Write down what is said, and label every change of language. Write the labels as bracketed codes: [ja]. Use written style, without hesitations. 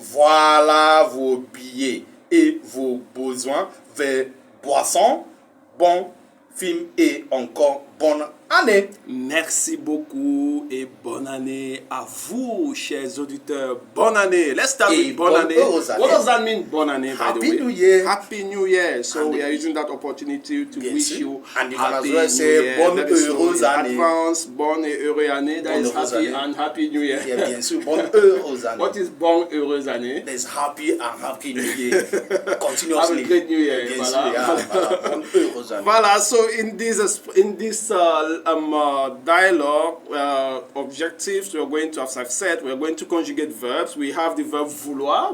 [fr] Voilà vos billets et vos besoins vers boissons, bon film et encore bonne année. Merci beaucoup et bonne année à vous, chers auditeurs. Bonne année. [en] Let's start with [fr] bonne année. [en] What does that mean, [fr] bonne année, [en] by the way? Happy New Year. Happy New Year. So we are using that opportunity to wish you and you happy can as well say [fr] bonne heureuse année. Advance, bonne et heureuse année. [en] That is happy and happy New Year. [fr] Yeah, bien sûr, bonne heureuse année. [en] What is [fr] bonne heureuse année? [en] There's happy and happy New Year. Continuously. Have a great New Year. [fr] Bien sûr, voilà. Bonne heureuse année. [en] Voilà, so in this dialogue objectives, we are going to, as I've said, we are going to conjugate verbs. We have the verb vouloir.